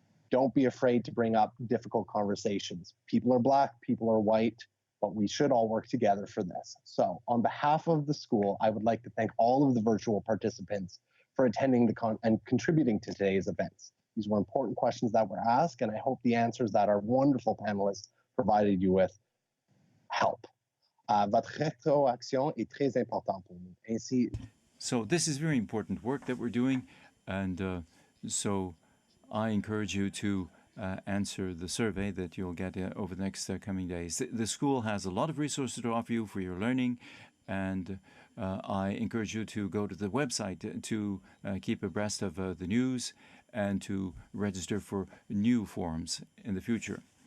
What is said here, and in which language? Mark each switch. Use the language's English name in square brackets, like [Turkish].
[English] Don't be afraid to bring up difficult conversations. People are Black, people are white, but we should all work together for this. So on behalf of the school, I would like to thank all of the virtual participants for attending and contributing to today's events. These were important questions that were asked, and I hope the answers that our wonderful panelists provided you with help. [French] Votre rétroaction est très importante pour nous. Ainsi, [English] So this is very important work that we're doing, and so I encourage you to answer the survey that you'll get over the next coming days. The school has a lot of resources to offer you for your learning, and I encourage you to go to the website to keep abreast of the news and to register for new forums in the future.